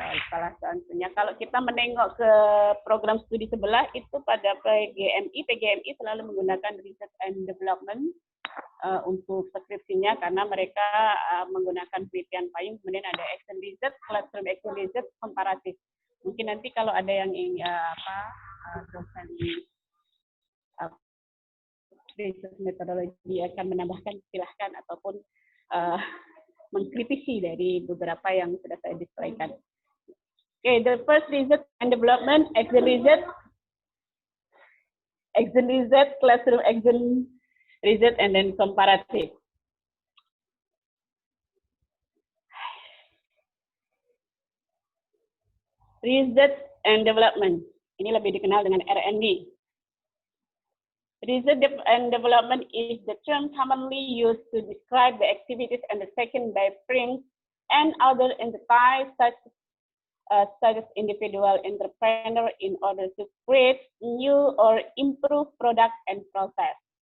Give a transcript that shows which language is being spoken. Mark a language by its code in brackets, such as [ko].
[id] Salah satunya kalau kita menengok ke program studi sebelah itu pada PGMI selalu menggunakan research and development untuk skripsinya karena mereka menggunakan penelitian payung, kemudian ada action research, classroom action research, komparatif. Mungkin nanti kalau ada yang ingin dosen research metodologi akan menambahkan, silahkan ataupun mengkritisi dari beberapa yang sudah saya displaykan. [en] Okay, the first research and development, action research, classroom action research, and then comparative. [id] Research and development, ini lebih dikenal dengan R&D. [en] Research and development is the term commonly used to describe the activities undertaken by firms and other entities such as individual entrepreneur in order to create new or improve product and process.